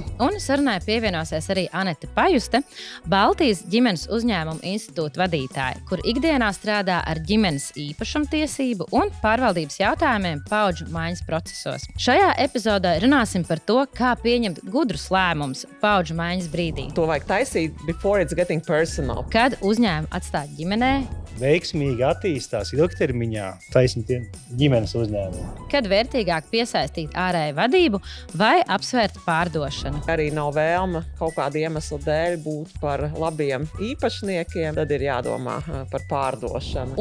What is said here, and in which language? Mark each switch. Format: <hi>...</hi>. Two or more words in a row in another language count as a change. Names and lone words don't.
<lv>Un sarunai pievienosies arī Anete Pajuste, Baltijas ģimenes uzņēmumu institūta vadītāja, kur ikdienā strādā ar ģimenes īpašumtiesību un pārvaldības jautājumiem paudžu maiņas procesos. Šajā epizodē runāsim par to, kā pieņemt gudrus lēmumus paudžu maiņas brīdī. To vajag taisīt</lv> <en>before it's getting personal.</en> <lv>Kad uzņēmumu atstāt ģimenē, Veiksmīgi attīstās ilgtermiņā taisni ģimenes uzņēmumi. kad vērtīgāk piesaistīt ārēju vadību vai apsvērt pārdošanu. Arī nav vēlme kaut kāda iemesla dēļ būt par labiem īpašniekiem, tad ir jādomā par pārdošanu.</lv>